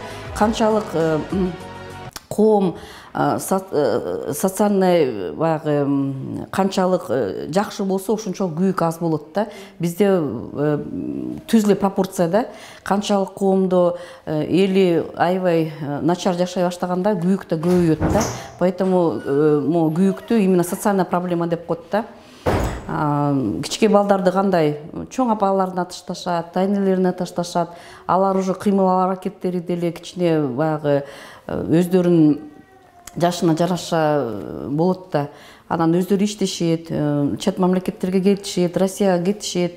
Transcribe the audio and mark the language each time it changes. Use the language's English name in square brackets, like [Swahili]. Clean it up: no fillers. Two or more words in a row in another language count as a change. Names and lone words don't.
[Kyrgyz] Канчалык коом социальный баягы канчалык жакшы болсо ошончо күйүк аз болот да. Бизде түз эле пропорция да. Канчалык коомдо эли аябай начар жашай баштаганда күйүк да көбөйөт да. Поэтому могу күйүктү именно [Russian] социальная проблема [Kyrgyz] деп коет да. Кичке балдарды кандай чоң апаларына ташташат, тайнелерине ташташат. Алар уже кыймыл аракеттери деле кичине баягы өздөрүнүн жашына жараша болот да. Анан өздөрү иштешет, чет мамлекеттерге кетишет, Россияга кетишет.